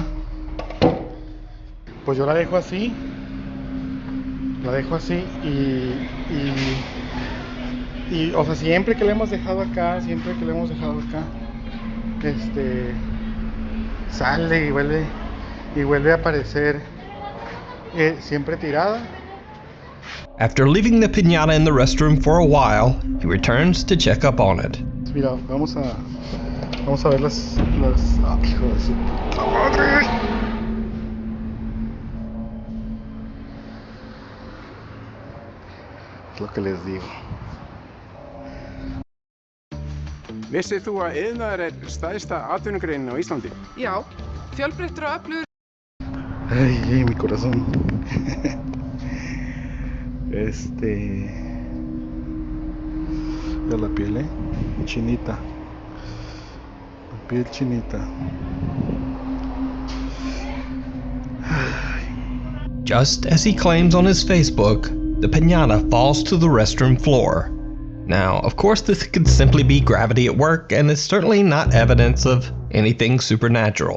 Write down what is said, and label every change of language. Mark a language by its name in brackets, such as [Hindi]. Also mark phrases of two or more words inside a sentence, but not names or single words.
[Spanish] Pues yo la dejo así y o sea, siempre que la hemos dejado acá, sale y vuelve a aparecer, siempre tirada. [English] After leaving the piñata in the restroom for a while, he returns to check up on it. [Spanish] Mira, vamos a ver las hijo de su puta madre. Es lo que les digo. [Icelandic] Vissið þú að iðnaður er stærsta atvinnugreinin á Íslandi? Já, fjölbreyttur og öflugur. [Spanish] Ay, mi corazón. Ya la piel, chinita. La piel chinita. [English] Just as he claims on his Facebook, the piñata falls to the restroom floor. Now, of course, this could simply be gravity at work, and is certainly not evidence of anything supernatural.